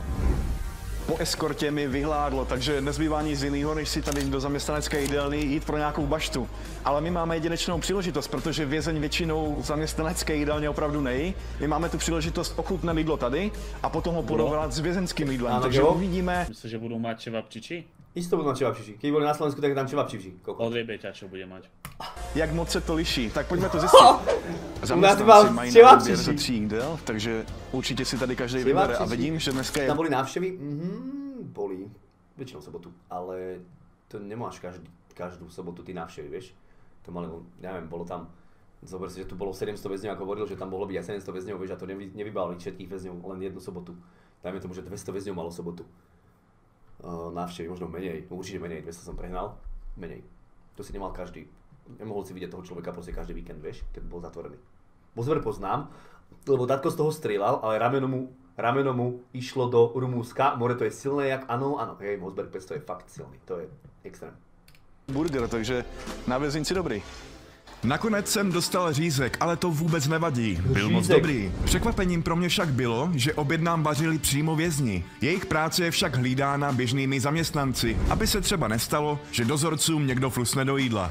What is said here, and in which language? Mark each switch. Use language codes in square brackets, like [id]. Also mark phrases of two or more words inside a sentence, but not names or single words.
[cs] Po eskortě mi vyhládlo, takže nezbývá nic jiného, než si tady do zaměstnanecké jídelny jít pro nějakou baštu. Ale my máme jedinečnou příležitost, protože vězeň většinou zaměstnanecké jídelně opravdu nejí. My máme tu příležitost ochutnat jídlo tady a potom ho porovnat s vězenským jídlem. Ano, takže jo? uvidíme. [sk] Myslíš, že budou mať čevapčiči? Isto budú mať čevapčiči. Keď boli na Slovensku, tak je tam čevapčiči. Odjebe ťa, čo bude mať. [cs] Jak moc se to liší, tak pojďme to zjistit. Zaměstnanci mají na výběr ze 3 jídel, takže určitě si tady každý vybere a vidím, že dneska je... [sk] Tam boli návštevy? Boli. Väčšinou sobotu, ale to nemáš každú sobotu ty návštevy, vieš. To mali, neviem, bolo tam, zober si, že tu bolo 700 väzňov, ako hovoril, že tam mohlo byť aj 700 väzňov, vieš, a to nevybavili všetkých väzňov len jednu sobotu. Dajme tomu, že 200 väzňov malo sobotu. Návštevy možno menej, určite menej, 200 som prehnal, menej. To si nemal každý, nemohol si vidieť toho človeka proste každý víkend, vieš, keď bol zatvorený. Mossberg poznám, lebo tatko z toho strieľal, ale rameno mu išlo do Rumúnska, more to je silné jak, áno, hej, Mossberg 500 je fakt silný, to je extrém. [cs] Burger, takže na vězinci dobrý. Nakonec jsem dostal řízek, ale to vůbec nevadí. Byl moc dobrý. Překvapením pro mě však bylo, že oběd nám vařili přímo vězni. Jejich práce je však hlídána běžnými zaměstnanci, aby se třeba nestalo, že dozorcům někdo flusne do jídla.